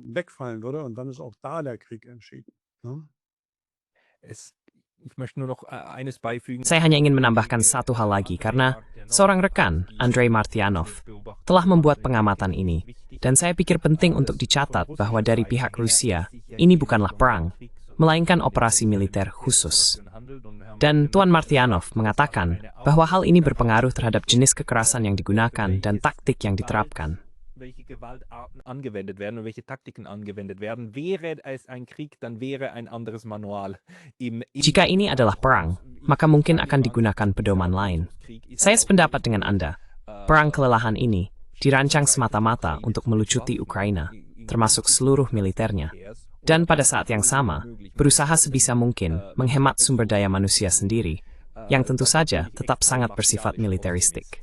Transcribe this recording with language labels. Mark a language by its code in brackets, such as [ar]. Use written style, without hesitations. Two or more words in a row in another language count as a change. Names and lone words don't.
[id] Saya hanya ingin menambahkan satu hal lagi, karena seorang rekan, Andrei Martyanov, telah membuat pengamatan ini. Dan saya pikir penting untuk dicatat bahwa dari pihak Rusia, ini bukanlah perang, melainkan operasi militer khusus. Dan Tuan Martyanov mengatakan bahwa hal ini berpengaruh terhadap jenis kekerasan yang digunakan dan taktik yang diterapkan. [de] Welche Gewaltarten angewendet werden und welche Taktiken angewendet werden. Wäre es ein Krieg, dann wäre ein anderes Manual. [id] Jika ini adalah perang, maka mungkin akan digunakan pedoman lain. Saya sependapat dengan Anda. Perang kelelahan ini dirancang semata-mata untuk melucuti Ukraina, termasuk seluruh militernya. Dan pada saat yang sama, berusaha sebisa mungkin menghemat sumber daya manusia sendiri, yang tentu saja tetap sangat bersifat militeristik.